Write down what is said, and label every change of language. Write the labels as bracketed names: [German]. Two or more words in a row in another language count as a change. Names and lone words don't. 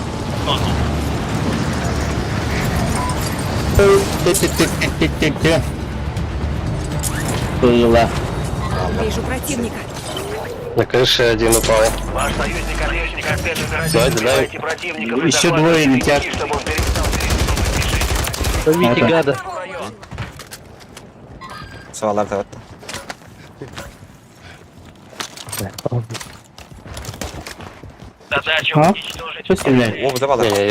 [Russian] Было. Вижу противника. На крыше один упал. Ваш союзник отличник коктейль номер Давай, один. давай. Убивайте противников и Еще захватывайте двое летят. вещи, чтобы он перестал движение. Ловите Это- гада. [Turkish] Sağlar da attı. [Russian] Задача А? уничтожить. Что стреляет? О, вдавали. [Ukrainian] Ні-ні,